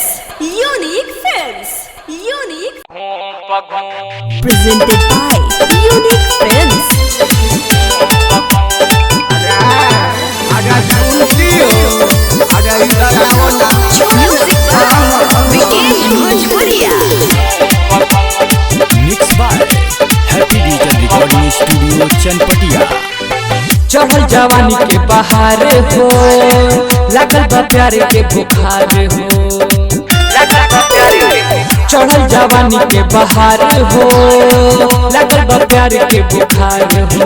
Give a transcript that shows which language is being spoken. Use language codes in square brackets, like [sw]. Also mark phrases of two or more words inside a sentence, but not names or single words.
[en] Unique Films. Unique. Presented by Unique Films. Music by Vikesh Bhojpuria. Mixed by Happy Digital Recording Studio चनपटिया। [bho] चढ़ल जवानी के बहार हो, लगल बा प्यार के बुखार हो। चढ़ल जवानी के बहार हो, लगल बा प्यार के बुखार हो।